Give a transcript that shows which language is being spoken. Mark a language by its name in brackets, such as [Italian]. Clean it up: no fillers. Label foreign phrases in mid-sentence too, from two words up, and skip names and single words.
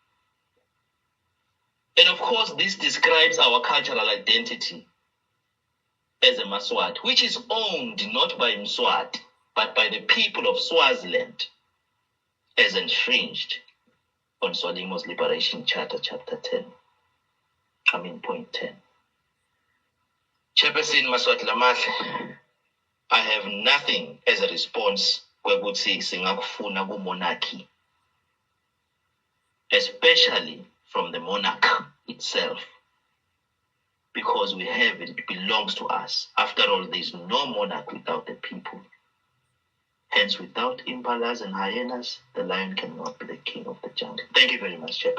[English] And of course, this describes our cultural identity as a Maswati, which is owned not by Mswati, but by the people of Swaziland, as infringed on Swalimo's Liberation Charter, Chapter 10. Point 10. Chairperson Maswati Lamahle, I have nothing as a response [Swati] kwekuthi singakufuna ku-monarchy, [English] especially from the monarch itself, because we have it, it belongs to us. After all, there is no monarch without the people. Hence, without impalas and hyenas, the lion cannot be the king of the jungle.